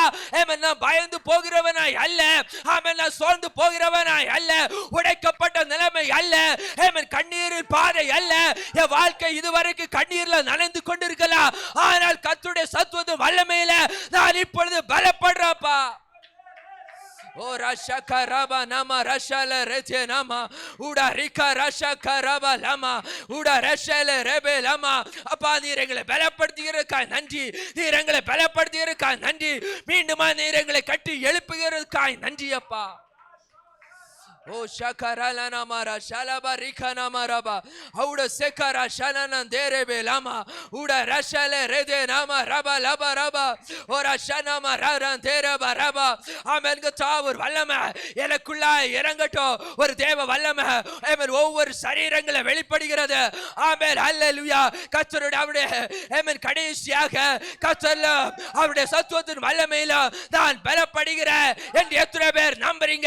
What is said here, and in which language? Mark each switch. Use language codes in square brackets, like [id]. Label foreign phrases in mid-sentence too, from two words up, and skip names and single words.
[ta] ஆமென். நான் பயந்து போகிறவனாய் அல்ல. ஆமென். நான் சோர்ந்து போகிறவனாய் அல்ல. உடைக்கப்பட்ட நிலைமை அல்ல. ஆமென். கண்ணீரின் பாதை அல்ல. என் வாழ்க்கை இதுவரைக்கும் கண்ணீர்ல நனைந்து கொண்டிருக்கலாம். ஆனால் கர்த்தருடைய சத்துவத்தின் வல்லமையில நான் இப்பொழுது பலப்படுறப்பா. O rasha karaba nama rashale rete nama uda rika rasha karaba lama uda rashale rebe lama. அப்பா, நீர் எங்களை பலப்படுத்துகிறதுக்காய் நன்றி. நீர் எங்களை பலப்படுத்துகிறதுக்காய் நன்றி. மீண்டுமா நீர் எங்களை கட்டி எழுப்புகிறதுக்காய் நன்றி அப்பா. O shakarala namara shalaba rika namaraba auda sekara shalana derebe lama uda rashale rede nama raba laba raba ora shana mararan dereba raba. ஆமென். கர்த்தர் வல்லமை எனக்குள்ளாய் இறங்கட்டும். ஒரு தேவ வல்லமை ஆமென் ஒவ்வொரு சரீரங்களை வெளிப்படுகிறது. ஆமென். ஹல்லேலூயா. கர்த்தருடைய அவருடைய ஆமென் கடைசியாக கர்த்தர்ல அவருடைய சத்துவத்தின் வல்லமையில நான் பலப்படுகிறேன் என்று எத்தனை பேர் நம்புறீங்க?